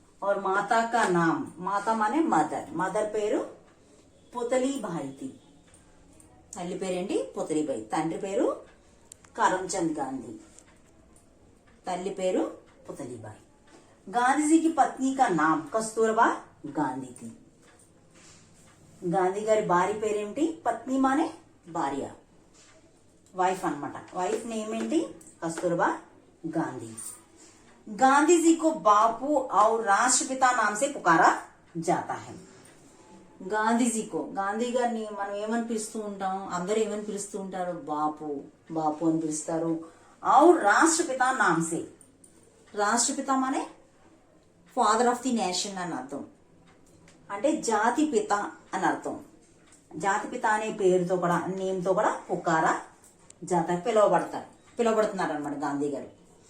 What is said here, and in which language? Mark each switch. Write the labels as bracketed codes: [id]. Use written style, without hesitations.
[hi] और माता का नाम, माता माने मदर. [te] मदर పేరు పుతలీబాయి. తల్లి పేరేంటి? పుతలీబాయి. తండ్రి పేరు కరమ్చంద్ గాంధీ. తల్లి పేరు పుతలీబాయి. [hi] गांधी की पत्नी का नाम कस्तूरबा गांधी थी. [te] గాంధీ గారి భార్య పేరేంటి? పత్ని మానే భార్య, వైఫ్ అన్నమాట. వైఫ్ నేమ్ ఏంటి? కస్తూర్బా గాంధీ. [hi] गांधी जी को बापू और राष्ट्रपिता नाम से पुकारा जाता है. [te] గాంధీజీకో, గాంధీ గారిని మనం ఏమని పిలుస్తూ ఉంటాం? అందరూ ఏమని పిలుస్తూ ఉంటారు? బాపు, బాపు అని పిలుస్తారు. [hi] और राष्ट्रपिता नाम से, [te] రాష్ట్రపిత మానే [en] father of the nation [te] అని అర్థం. అంటే జాతి పిత అని అర్థం. జాతి పిత అనే పేరుతో కూడా, నేమ్తో కూడా పుకారా జాత పిలువబడుతున్నారు అనమాట గాంధీ గారు.